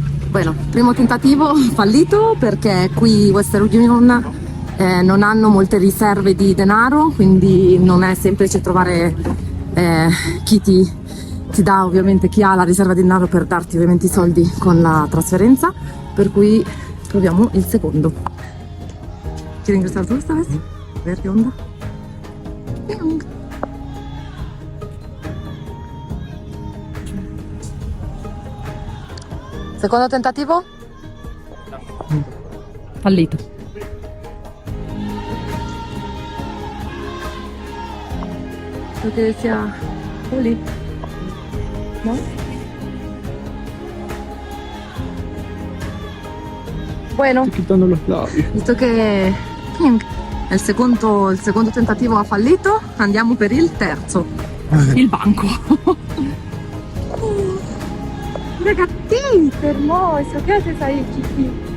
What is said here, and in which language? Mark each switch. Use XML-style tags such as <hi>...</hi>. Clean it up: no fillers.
<it>Bueno, primo tentativo fallito perché qui Western Union non hanno molte riserve di denaro, quindi non è semplice trovare chi ti dà, ovviamente chi ha la riserva di denaro per darti ovviamente i soldi con la trasferenza, per cui proviamo il secondo.</it> <es>¿Quieren ingresar tú esta vez? A ver qué onda.</es> <it>Secondo tentativo? Fallito.</it> <es>Lo que decía Juli, ¿no? Bueno, Estoy quitando los labios.</es> <it>visto che il secondo tentativo ha fallito, andiamo per il terzo. Il banco. Ragazzi,</it> <es>hermoso, ¿qué haces ahí, chiqui?</es>